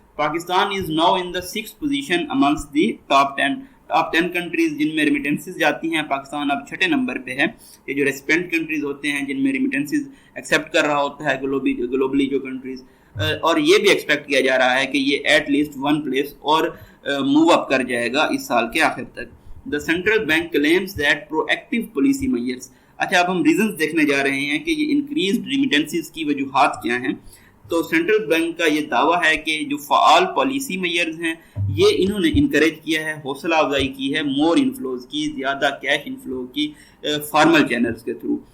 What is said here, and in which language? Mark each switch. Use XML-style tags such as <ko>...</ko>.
<en>Pakistan is now in the 6th position amongst the top 10 countries</en> <ur>جن میں remittances جاتی ہیں. پاکستان اب 6 نمبر پہ ہے. یہ جو ریسپینٹ کنٹریز ہوتے ہیں جن میں ریمیٹنسز ایکسیپٹ کر رہا ہوتا ہے گلوبلی جو کنٹریز, اور یہ بھی ایکسپیکٹ کیا جا رہا ہے کہ یہ</ur> <en>at least</en> <ur>1 پلیس اور موو اپ کر جائے گا اس سال کے آخر تک.</ur> <en>The central bank claims that proactive policy measures.</en> <ur>اچھا, اب ہم ریزنز دیکھنے جا رہے ہیں کہ یہ انکریزڈ ریمیٹنسز کی وجوہات کیا ہیں. تو سینٹرل بینک کا یہ دعویٰ ہے کہ جو فعال پالیسی میئرز ہیں یہ انہوں نے انکریج کیا ہے, حوصلہ افزائی کی ہے مور انفلوز کی, زیادہ کیش انفلو کی فارمل چینلز کے تھرو.</ur>